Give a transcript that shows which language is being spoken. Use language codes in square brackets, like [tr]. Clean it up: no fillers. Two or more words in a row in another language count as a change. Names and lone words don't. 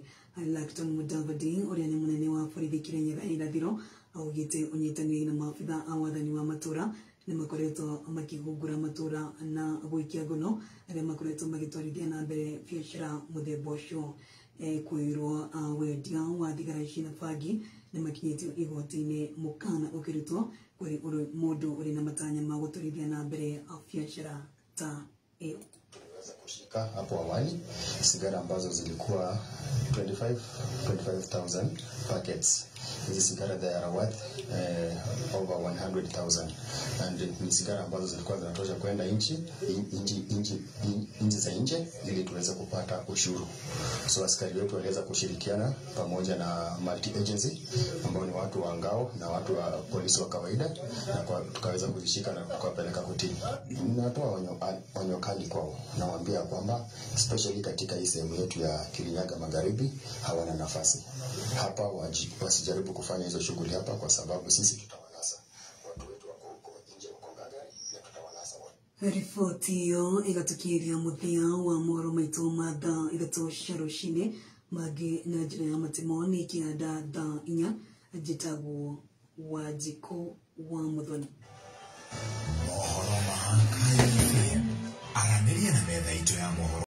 [ki] Lacton Mudavadi ũrĩa nĩ mũnene wa borithi Kirinyaga irathĩro augĩte ũnyitanĩri na maabitha a wathani wa matũra nĩ makoretwo makĩhungura matũra na gũikia ngono arĩa makoretwo magĩtwarithia na mbere biacara mũthemba ũcio. Kwĩrwo wendia wa thigara ici na bangi nĩ makinyĩtio igoti-inĩ mũkana ũkĩrutwo kũrĩ mũndũ ũrĩ na matanya ma gũtwarithia na mbere biacara ta ĩyo. [sw] Tuliweza kushika hapo awali sigara ambazo zilikuwa 25,000 packets. Hizi sigara [en] they are worth over [sw] 100,000 and ni sigara ambazo zilikuwa zinatosha kwenda nchi za nje ili tuweze kupata ushuru. So askari wetu waliweza kushirikiana pamoja na [en] multi agency [sw] ambao ni watu wa ngao na watu wa polisi wa kawaida na tukaweza kuzishika na tukawapeleka kotini. Natoa onyo kali kwao, nawaambia kwamba especially katika hii sehemu yetu ya Kirinyaga Magharibi hawana nafasi hapa, wasijaribu kufanya hizo shughuli hapa kwa sababu sisi tutawanasa watu wetu wako huko nje huko Gagari na tutawanasa wao. [ki] Riboti hiyo igatukiria muthia wa moro maitũ ma thaa ithatũ cia rũcinĩ mangĩ na njĩra ya matimoni kĩanda thaa 4 njĩtagwo Wanjikũ wa Mũthoni. Mohoro ma KFM aranĩria na metha itũ ya mohoro.